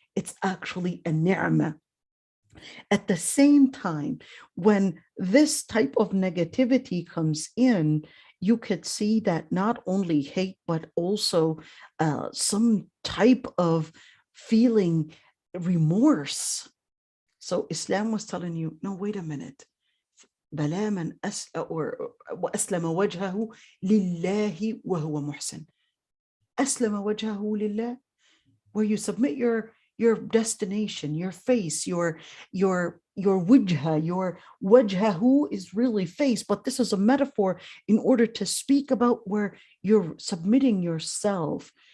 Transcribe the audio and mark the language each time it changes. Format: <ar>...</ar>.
<en>It's actually a ni'mah. At the same time, when this type of negativity comes in, you could see that not only hate, but also some type of feeling remorse. So Islam was telling you, no, wait a minute.</en> <ar>بلا من وأسلم وجهه لله وهو محسن. أسلم وجهه لله,</ar> <en>where you submit your destination, your face, your wujha, your wajhahu is really face, but this is a metaphor in order to speak about where you're submitting yourself.</en>